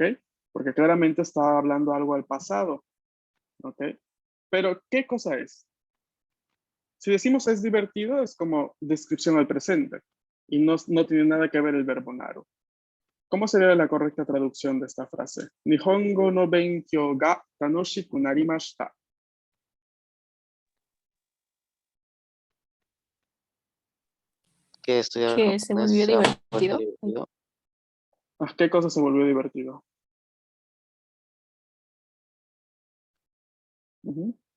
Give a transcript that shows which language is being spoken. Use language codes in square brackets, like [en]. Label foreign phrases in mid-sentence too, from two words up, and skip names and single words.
[es] Porque claramente está hablando algo al pasado, ¿ok? Pero, ¿qué cosa es? Si decimos es divertido, es como descripción al presente y no tiene nada que ver el verbo naru. ¿Cómo sería la correcta traducción de esta frase? [ja] 日本語の勉強が楽しくなりました. [es] Que estudiar Que se japonés volvió se ha vuelto divertido. divertido. Ah, ¿qué cosa se volvió divertido? Ujú.